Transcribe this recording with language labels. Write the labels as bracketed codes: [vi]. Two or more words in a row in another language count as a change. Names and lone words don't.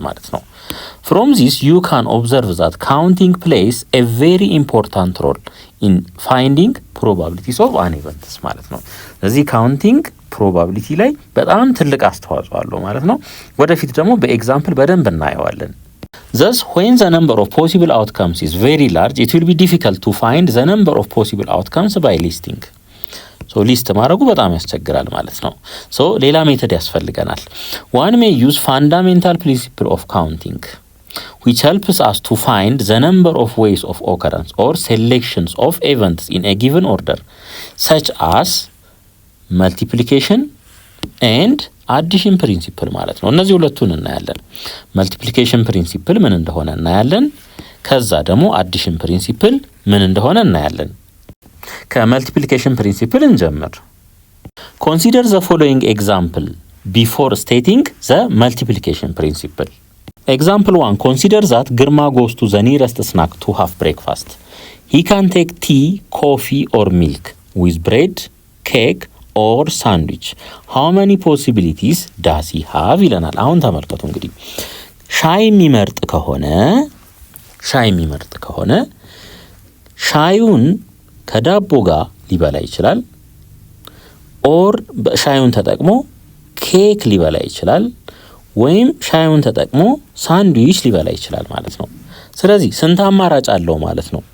[am] ማለት ነው። [en] From this you can observe that counting plays a very important role in finding probabilities of an events [am] ማለት ነው። ስለዚህ ካውንቲንግ ፕሮባቢሊቲ ላይ በጣም ትልቅ አስተዋጽኦ አለው ማለት ነው። ወደፊት ደግሞ በኤግዛምፕል በደንብ እናየዋለን። [en] Thus, when the number of possible outcomes is very large, it will be difficult to find the number of possible outcomes by listing. [am] So ሊስት ማድረጉ በጣም ያስቸግራል ማለት ነው። ሶ ሌላ ሜተድ ያስፈልገናል። [en] One may use fundamental principle of counting, which helps us to find the number of ways of occurrence or selections of events in a given order, such as multiplication and addition principle [am] ማለት ነው። እነዚህ ሁለቱን እናያለን። መልቲፕሊኬሽን ፕሪንሲፕል ምን እንደሆነ እናያለን። ከዛ ደግሞ አዲሽን ፕሪንሲፕል ምን እንደሆነ እናያለን። ከመልቲፕሊኬሽን ፕሪንሲፕል እንጀምር። [en] Consider the following example before stating the multiplication principle። Example 1, consider that Girma goes to the nearest snack to have breakfast. He can take tea, coffee or milk with bread, cake or sandwich. How many possibilities does he have? [am] ይለናል። አሁን ተመልከቱ እንግዲህ ሻይ የሚመርጥ ከሆነ ሻዩን ከዳቦ ጋር ሊበላ ይችላል፣ ኦር ሻዩን ተጠቅሞ ኬክ ሊበላ ይችላል፣ ወይም ሻዩን ተጠቅሞ ሳንድዊች ሊበላ ይችላል ማለት ነው። ስለዚህ ስንት አማራጭ አለው ማለት ነው?